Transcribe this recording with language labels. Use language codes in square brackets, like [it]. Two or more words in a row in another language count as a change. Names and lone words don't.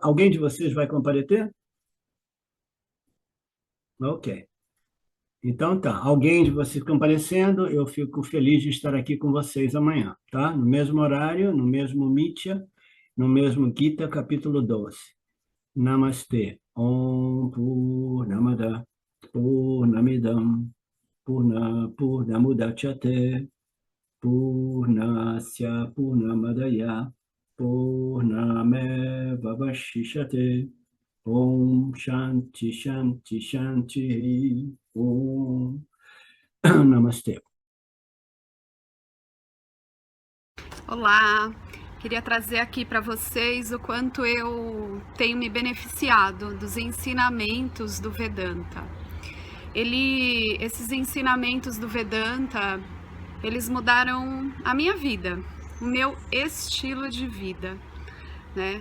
[pt] Alguém de vocês vai comparecer? Ok. Então tá, alguém de vocês comparecendo, eu fico feliz de estar aqui com vocês amanhã, tá? No mesmo horário, no mesmo Mitya, no mesmo Gita, capítulo 12. Namastê. [sa] Om Purnamada Purnamidam Purnamudachyate Purnasya Purnamadaya Purnameva Vashishate. Om Shanti Shanti Shanti Om Namastê. [pt] Olá, queria trazer aqui para vocês o quanto eu tenho me beneficiado dos ensinamentos do Vedanta. Esses ensinamentos do Vedanta, eles mudaram a minha vida, o meu estilo de vida, né?